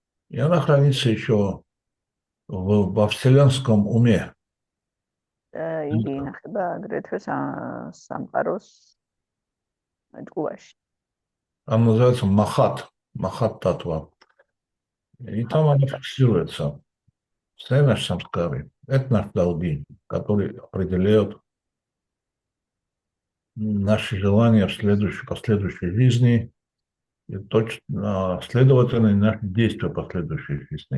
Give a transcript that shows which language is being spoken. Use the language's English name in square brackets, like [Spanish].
[Russian] И она хранится еще во вселенском уме. [Georgian] იგი ინახება აგრეთვე სამყაროს ტყუაში. [Russian] Она называется Махат Татва. И там она фиксируется. Все наши самскары. Это наши долги, которые определяют наши желания в последующей жизни и точно, следовательно, и наши действия в последующей жизни.